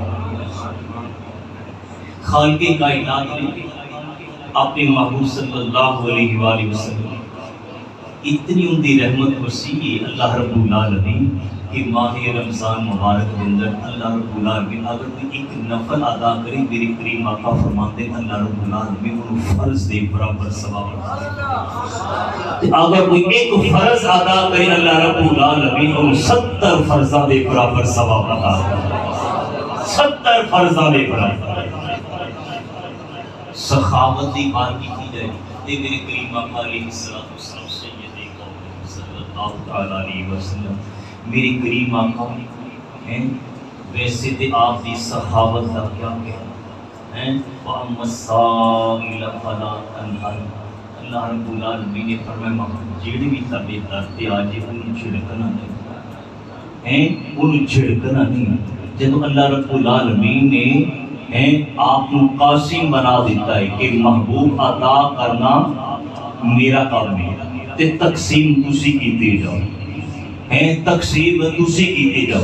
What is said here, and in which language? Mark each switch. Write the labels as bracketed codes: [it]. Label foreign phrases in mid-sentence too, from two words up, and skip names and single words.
[pa] خالق کائنات نے اپنے محبوب صلی اللہ علیہ وآلہ وسلم اتنی ان دی رحمت وسیع ہے اللہ رب العالمین کہ ماہ رمضان مبارک کے اندر اللہ رب العالمین اگر کوئی ایک نفل ادا کرے میرے کریم آقا فرماتے ہیں اللہ رب العالمین انہوں فرض دے برابر ثواب عطا. اگر کوئی ایک فرض ادا کرے اللہ رب العالمین انہوں 70 فرضاں دے برابر ثواب عطا. 70 فرضاں دے برابر. سخاوت دی بات کی جائے تے میرے کریم آقا علیہ السلام سید قوم صلی اللہ علیہ وسلم میری کریم آقا ہیں. ویسے تے آپ دی سخاوت کا کیا کہنا ہے. [ar] وَأَمَّا السَّائِلَ فَلَا تَنْهَرْ. [pa] اللہ رب العالمین نے فرمایا محمد جیڑی بھی تابع دارتے آجے انہوں چھڑکنا نہیں ہیں، انہوں چھڑکنا نہیں. [ur] جب اللہ رب العالمین نے آپ کو قاسم بنا دیتا ہے کہ محبوب عطا کرنا میرا کام ہے [pa] تے تقسیم تسی کیتے جاؤ [ur] ہیں، تقسیم تسی کیتے جاؤ.